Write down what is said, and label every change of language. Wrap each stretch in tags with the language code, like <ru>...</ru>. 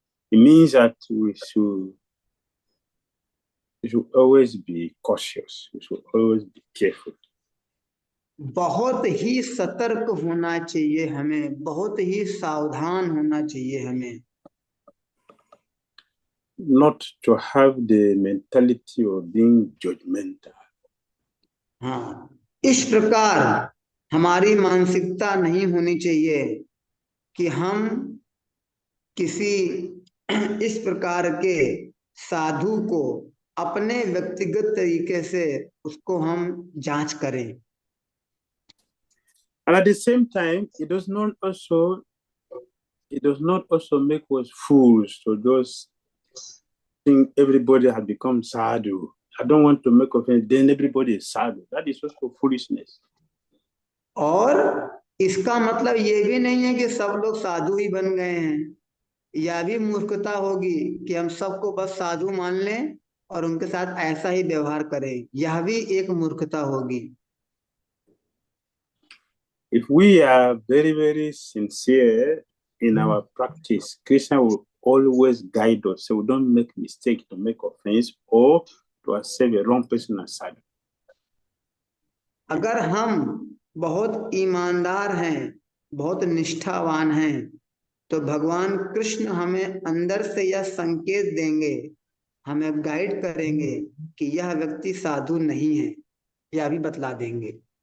<en>It means that we should always be cautious. We should always be careful.</en> <hi>बहुत ही सतर्क होना चाहिए हमें, बहुत ही सावधान होना चाहिए हमें।</hi> <en>Not to have the mentality of being judgmental.</en> <hi>हाँ, इस प्रकार हमारी मानसिकता नहीं होनी चाहिए कि हम किसी इस प्रकार के साधु को अपने व्यक्तिगत तरीके से उसको हम जांच करें।</hi> <en>And at the same time, it does not also make us fools to just think everybody has become sadhu. I don't want to make offense, then everybody is sadhu. That is also foolishness.</en> <hi>और इसका मतलब ये भी नहीं है कि सब लोग साधु ही बन गए हैं। यह भी मूर्खता होगी कि हम सबको बस साधु मान लें और उनके साथ ऐसा ही व्यवहार करें, यह भी एक मूर्खता होगी।</hi> <en>If we are very, very sincere in our practice, Krishna will always guide us so we don't make mistake to make offense or to accept a wrong person as sadhu.</en> <hi>अगर हम बहुत ईमानदार हैं, बहुत निष्ठावान हैं, तो भगवान कृष्ण हमें अंदर से यह संकेत देंगे, हमें गाइड करेंगे कि यह व्यक्ति साधु नहीं है, यह भी बतला देंगे।</hi>